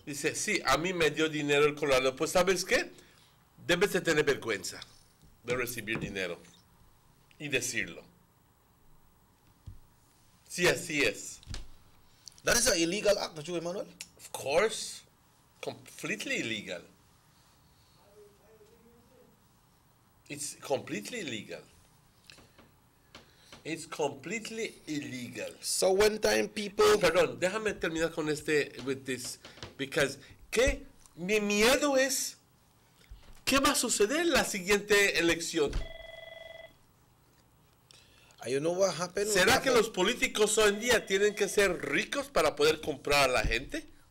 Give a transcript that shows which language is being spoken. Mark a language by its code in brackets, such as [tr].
[es] Dice, sí, a mí me dio dinero el Colorado. Pues, ¿sabes qué? Debes de tener vergüenza de recibir dinero y decirlo. Sí, así es. [en] That is an illegal act, don't you, Emmanuel? Of course. Completely illegal. It's completely illegal. It's completely illegal. So one time people... [es] Perdón, déjame terminar con [en] with this, because [es] mi miedo es, ¿qué va a suceder en la siguiente elección? [en] You know what happened? [es] ¿Será que los políticos hoy en día tienen que ser ricos para poder comprar a la gente?